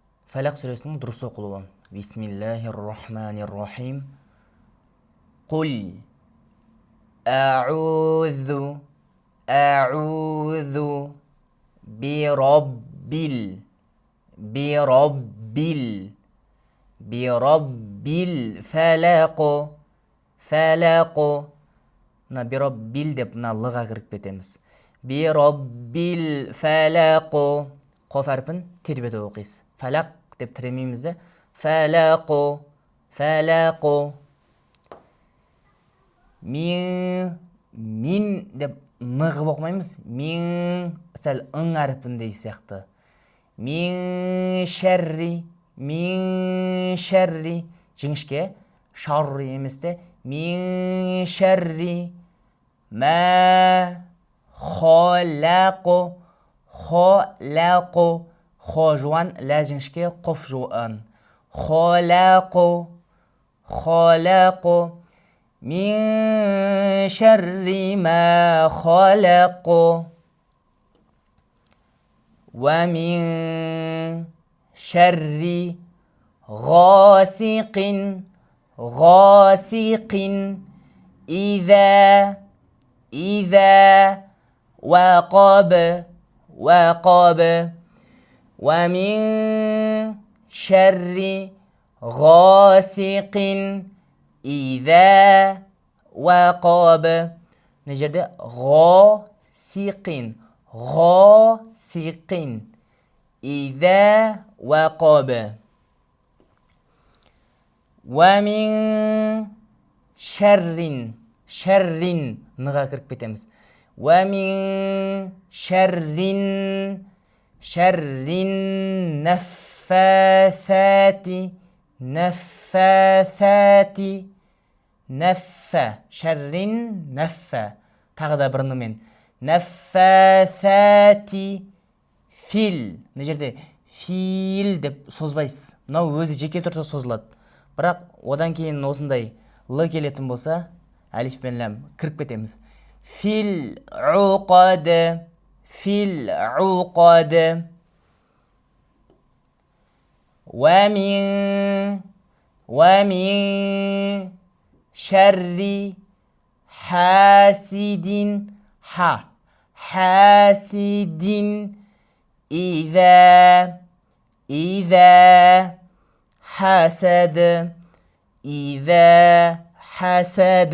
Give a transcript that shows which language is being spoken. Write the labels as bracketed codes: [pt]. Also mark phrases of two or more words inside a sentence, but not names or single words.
[kk] Фалақ сүресінің дұрыс оқылуы. [ar] بسم الله الرحمن الرحيم. قل أعوذ برب الفلق. [kk] Мына birabbil деп мына лыға кіріп кетеміз. [ar] برب الفلق. [kk] Қоф әрпін тербетіп оқисыз. Фалақ деп тіремейміз де. Falaq. Мин деп нығып оқымаймыз. Мин сәл ың әрпіндей сияқты. [ar] من شر. [kk] Жіңішке шарри емес те. [ar] من شر ما خلق. [kk] Хо жуан, лә жіңішке, қоф жуан. [ar] خلق. من شر ما خلق. ومن شر غاسق إذا وقب. ومن شر غاسق إذا وقب. [kk] мына жерде [ar] غاسق إذا وقب. ومن شر [kk] ныға кіріп кетеміз. [ar] ومن شر نفاثات. شر نفا [kk] тағы да бір нүмен. [ar] نفاثات фил. [kk] мына жерде фил деп созбайсыз. Мынау өзі жеке тұрса созылады. Бірақ одан кейін осындай л келетін болса, әлиф пен ләм кіріп кетеміз. [ar] في العقد. ومن شر حاسد إذا حسد.